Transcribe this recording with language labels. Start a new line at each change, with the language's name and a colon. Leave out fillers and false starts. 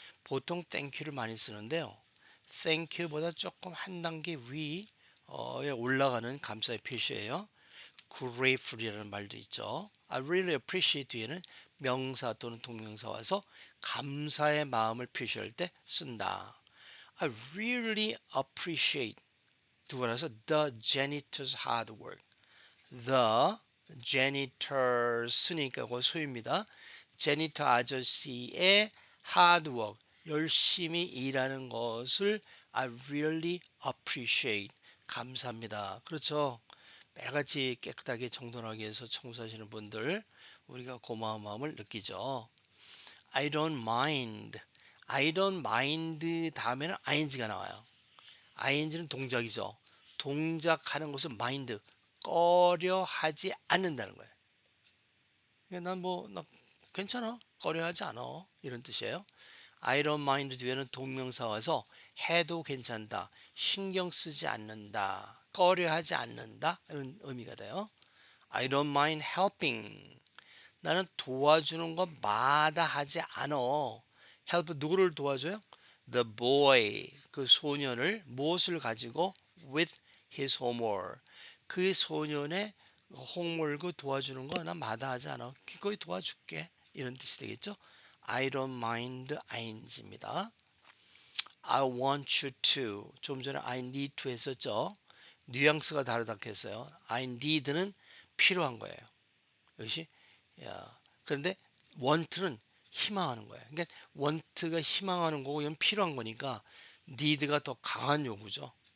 Korean: 보통 땡큐를 많이 쓰는데요. 땡큐보다 조금 한 단계 위 올라가는 감사의 표시예요. grateful이라는 말도 있죠. I really appreciate 뒤에는 명사 또는 동명사 와서 감사의 마음을 표시할 때 쓴다.
English: I really appreciate 두 번에서 the janitor's hard work.
Korean: The janitors니까 그 소유입니다. janitor 아저씨의 hard work 열심히 일하는 것을
English: I really appreciate. 감사합니다. 그렇죠.
Korean: 매일같이 깨끗하게 정돈하기 위해서 청소하시는 분들 우리가 고마운 마음을 느끼죠.
English: I don't mind. I don't mind 다음에는 ing가 나와요.
Korean: ing는 동작이죠. 동작하는 것을 mind, 꺼려하지 않는다는 거예요. 나 괜찮아. 꺼려하지 않아. 이런 뜻이에요. I don't mind 뒤에는 동명사 와서 해도 괜찮다. 신경 쓰지 않는다. 꺼려하지 않는다. 이런 의미가 돼요.
English: I don't mind helping.
Korean: 나는 도와주는 거 마다하지 않아. help 누구를 도와줘요? The boy. 그 소년을 무엇을 가지고 with his homework. 그 소년의 홈월크 도와주는 거 난 마다하지 않아. 기꺼이 도와줄게. 이런 뜻이 되겠죠?
English: I don't mind ing입니다. I want you to.
Korean: 좀 전에 I need to 했었죠. 뉘앙스가 다르다고 했어요. I need는 필요한 거예요. 이것이 그런데 want는 희망하는 거예요. 그러니까 want가 희망하는 거고 이건 필요한 거니까 need가 더 강한 요구죠.